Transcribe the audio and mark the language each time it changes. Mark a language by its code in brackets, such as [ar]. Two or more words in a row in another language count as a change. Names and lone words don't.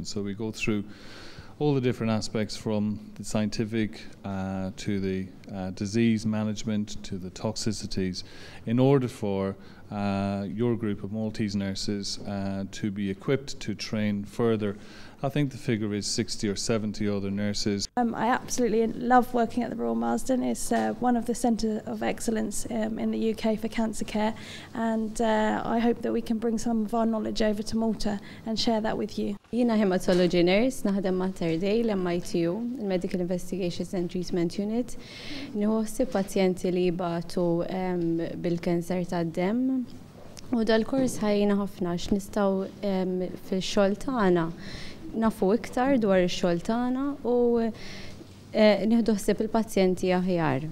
[en] So we go through all the different aspects from the scientific to the disease management to the toxicities in order for your group of Maltese nurses to be equipped to train further. I think the figure is 60 or 70 other nurses. I absolutely love working at the Royal Marsden. It's one of the centres of excellence in the UK for cancer care, and I hope that we can bring some of our knowledge over to Malta and share that with you. [mt] Jiena [en] hematology nurse, [mt] naħdem ma' Taħriġ l-MITU, il-Medical Investigations and Treatment Unit. Nħossi pazjenti li jibatu bil-kanser tad-demm. U dal-kors ħajjina ħafna x'nistgħu fil-xogħol tagħna nafu iktar dwar ix-xogħol tagħna u nieħdu ħsieb il-pazjenti aħjar.